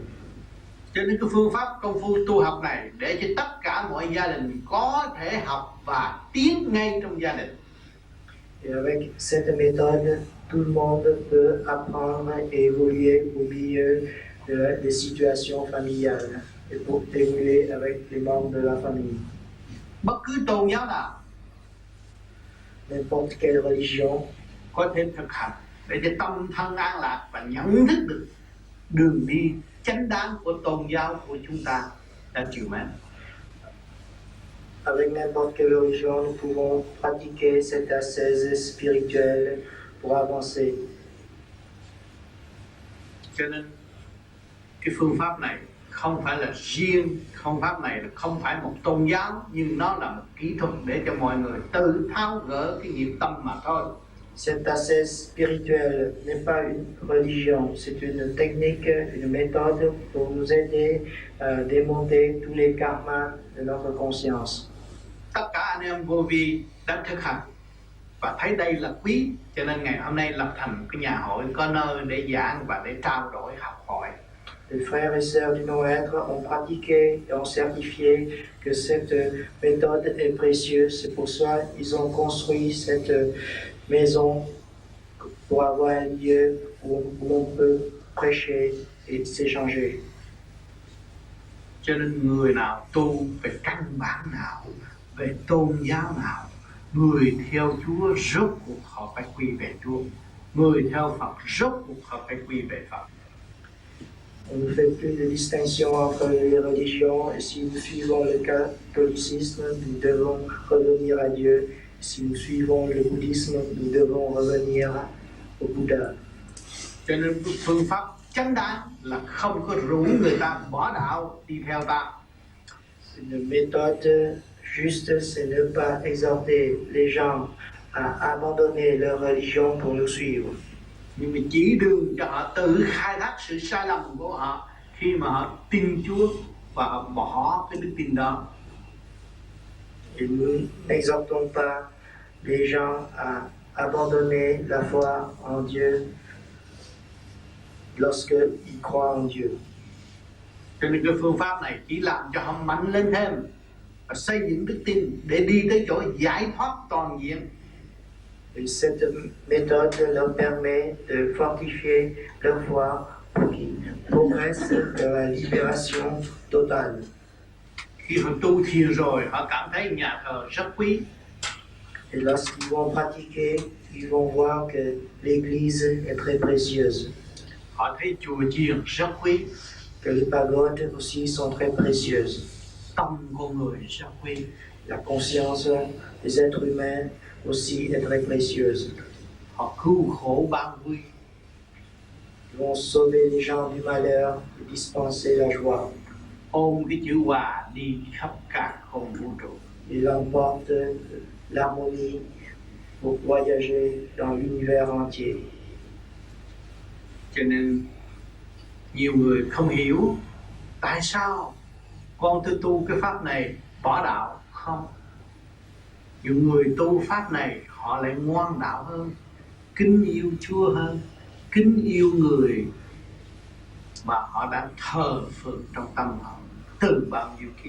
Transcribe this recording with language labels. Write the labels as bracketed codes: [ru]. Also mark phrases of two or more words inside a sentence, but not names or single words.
[vi] Cho nên cái phương pháp công phu tu học này để cho tất cả mọi gia đình có thể học và tiến ngay trong gia đình. [fr] Et avec cette méthode, tout le monde peut apprendre et évoluer au milieu des situations familiales et pour évoluer avec les membres de la famille. [vi] Bất cứ tôn giáo nào [fr] N'importe quelle religion [vi] có thể thực hành để cho tâm thân an lạc và nhận thức được đường đi chánh đáng của tôn giáo của chúng ta đã chịu mến. [fr] Avec n'importe quelle religion, nous pouvons pratiquer cette ascèse spirituelle pour avancer. [vi] Cho nên cái phương pháp này không phải là riêng, phương pháp này là không phải một tôn giáo, nhưng nó là một kỹ thuật để cho mọi người tự tháo gỡ cái nghiệp tâm mà thôi. [fr] Cette ascèse spirituelle n'est pas une religion, c'est une technique, une méthode pour nous aider à démonter tous les karmas de notre conscience. [vi] Tất cả anh em vô vi đã thực hành và thấy đây là quý, cho nên ngày hôm nay lập thành cái nhà hội có nơi để giảng và để trao đổi học hỏi. [fr] Les frères et sœurs du non-être ont pratiqué et ont certifié que cette méthode est précieuse. C'est pour ça qu'ils ont construit cette maison pour avoir un lieu où on peut prêcher et s'échanger. [vi] Cho nên người nào tu về căn bản nào, về tôn giáo nào, người theo Chúa rốt cuộc họ phải quy về Chúa, người theo Phật rốt cuộc họ phải quy về Phật. [fr] On ne fait plus de distinction entre les religions et si nous suivons le catholicisme, nous devons revenir à Dieu. Si nous suivons le bouddhisme, nous devons revenir au Bouddha. [vi] Cho nên phương pháp chánh đáng là không có rủ người ta bỏ đạo đi theo ta. [fr] Une méthode juste, c'est ne pas exhorter les gens à abandonner leur religion pour nous suivre. [vi] Nhưng mà chỉ đường cho họ tự khai thác sự sai lầm của họ khi mà họ tin Chúa và họ bỏ cái đức tin đó. [fr] Et nous n'exhortons pas les gens à abandonner la foi en Dieu lorsqu'ils croient en Dieu. [vi] Cho nên cái phương pháp này chỉ làm cho họ mạnh lên thêm và xây dựng đức tin để đi tới chỗ giải thoát toàn diện. [fr] Et cette méthode leur permet de fortifier leur foi pour qu'ils progressent vers la libération totale. [vi] Khi họ tu thiền rồi, họ cảm thấy nhà thờ rất quý. [fr] Et lorsqu'ils vont pratiquer, ils vont voir que l'église est très précieuse, [vi] Họ thấy chùa chiền rất quý. [fr] que les pagodes aussi sont très précieuses. [vi] Tâm con người rất quý. [fr] La conscience des êtres humains aussi est très précieuse. [vi] Họ cứu khổ ban vui. [fr] Ils vont sauver les gens du malheur et dispenser la joie. [vi] Ôm cái chữ hòa đi khắp cả không vũ trụ. [fr] Il emporte l'harmonie pour voyager dans l'univers entier. [vi] Cho nên nhiều người không hiểu tại sao con tôi tu cái pháp này bỏ đạo. Không, những người tu pháp này họ lại ngoan đạo hơn, kính yêu Chúa hơn, kính yêu người mà họ đã thờ phượng trong tâm họ từ bao nhiêu kiếp.